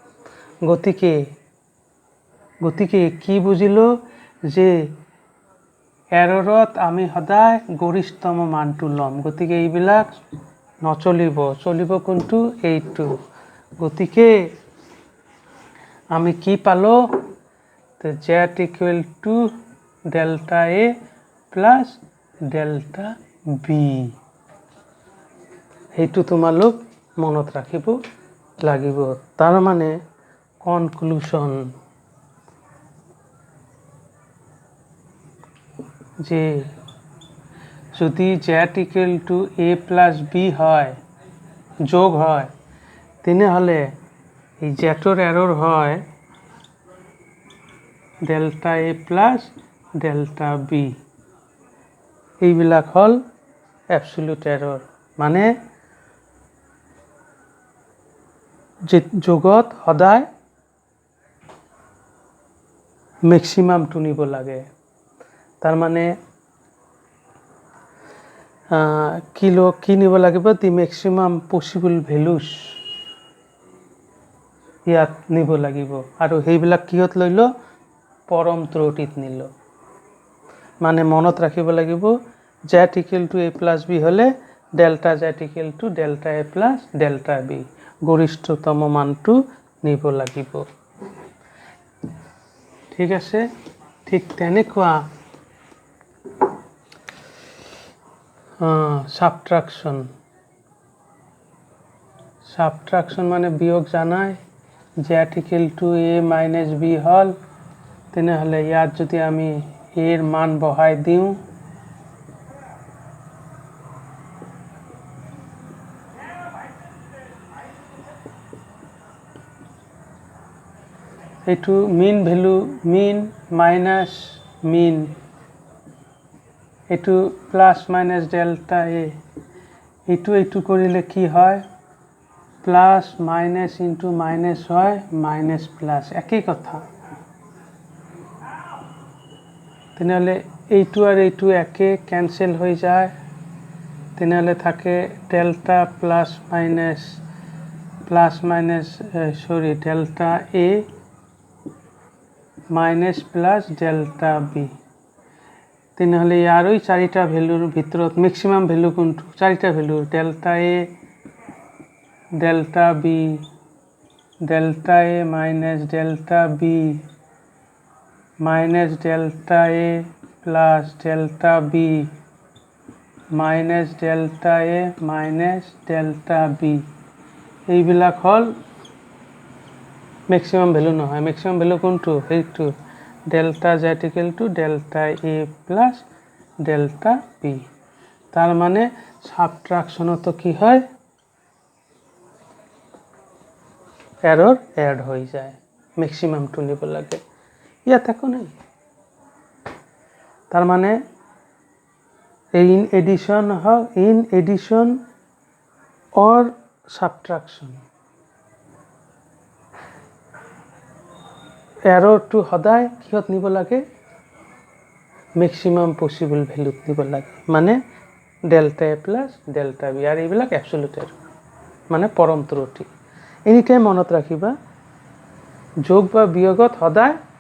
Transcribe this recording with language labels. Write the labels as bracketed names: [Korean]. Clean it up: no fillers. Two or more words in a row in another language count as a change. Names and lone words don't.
[Assamese] গতিকে কি বুঝিলো যে এররত আমি সদায় গরিষ্ঠতম মানটো লম গতিকে এইবিলাক চলিব কোনটো এইটো গতিকে আমি কি পালো তো [English] z equal to delta a plus delta b [Assamese] এইটো তোমালোক মনত ৰাখিব লাগিব তাৰ মানে কনক্লুশন যে যদি [English] z equal to a plus b [Assamese] হয় যোগ হয় তেনেহলে এই জেডৰ এরর হয় [English] delta a plus delta b [Assamese] এইবিলাক হল [English] absolute error [Assamese] মানে যোগত সদায় ম্যাক্সিমামটো নিব লাগে তার মানে কি নিব লাগিব [English] the maximum possible values [Assamese] ইয়াত নিব লাগিব আৰু সেইবিলাক কিহত লইল পৰম ত্ৰুটিত নিল মানে মনত ৰাখিব লাগিব [English] z equal to a plus b [Assamese] হলে [English] delta z equal to delta a plus delta b [Assamese] গরিষ্ঠতম মানটো নিব লাগিব ঠিক আছে ঠিক তেনেকুৱা সাবট্রাকশন মানে বিয়োগ জানায় [English] z equal to a minus b [Assamese] হল তেনেহ'লে ইয়াত যদি আমি এৰ মান বহাই দিওঁ [English] এইটো mean value mean minus mean এইটো plus minus delta a [Assamese] এইটো কৰিলে কি হয় [English] plus minus into minus হয় minus plus [Assamese] একই কথা তেনেহ'লে এইটো আর এইটো একে ক্যান্সেল হৈ যায় তেনেহ'লে থাকে [English] delta plus minus sorry delta a minus plus delta b [Assamese] তেনেহ'লে ইয়াৰো চাৰিটা ভ্যালুৰ ভিতৰত [English] maximum value [Assamese] কোনটো চাৰিটা [English] value delta a delta b delta a minus delta b minus delta a plus delta b minus delta a minus delta b [Assamese] এইবিলাক হল [English] maximum value নহয় maximum value [Assamese] কোনটো এইটো [English] delta z equal to delta a plus delta b [Assamese] তার মানে সাবট্রাকশনত কি হয় [English] error add [Assamese] হয়ে যায় ম্যাক্সিমামটো নিব লাগে ইয়াত একো নাই তার মানে [English] in addition or subtraction [Assamese] এররটো সদায় কিহত নিব লাগে [English] maximum possible [Assamese] ভ্যালুত নিব লাগে মানে [English] delta a plus delta b [Assamese] আর এইবিলাক [English] absolute error [Assamese] মানে পরম ত্রুটি [English] any time [Assamese] মনত রাখিবা যোগ বা বিয়োগত সদায়